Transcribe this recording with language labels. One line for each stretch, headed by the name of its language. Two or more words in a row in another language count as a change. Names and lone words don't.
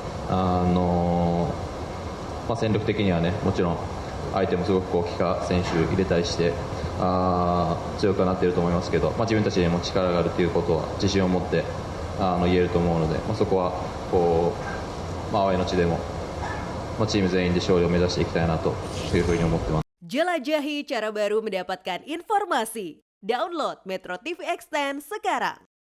Japanese: 戦力的にはね、もちろん相手もすごくキカ選手入れたりして強くなっていると思いますけど、自分たちにも力があるということは自信を持って言えると思うので、そこは淡いの地でもチーム全員で勝利を目指していきたいなというふうに思ってます。
Indonesian: Jelajahi cara baru mendapatkan informasi. Download Metro TV Extend sekarang.